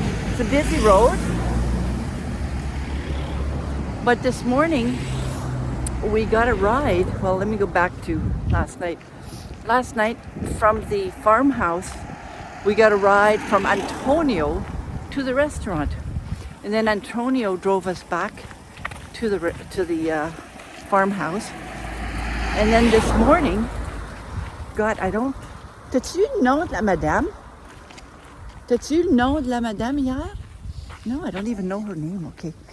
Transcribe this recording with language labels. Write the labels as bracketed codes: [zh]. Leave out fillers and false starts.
[en] It's a busy road, but this morning we got a ride. Well, let me go back to last night. Last night from the farmhouse, we got a ride from Antonio to the restaurant. And then Antonio drove us back to the farmhouse. And then this morning, God, [fr] t'as-tu le nom de la madame? T'as-tu le nom de la madame hier? [en] No, I don't even know her name, okay.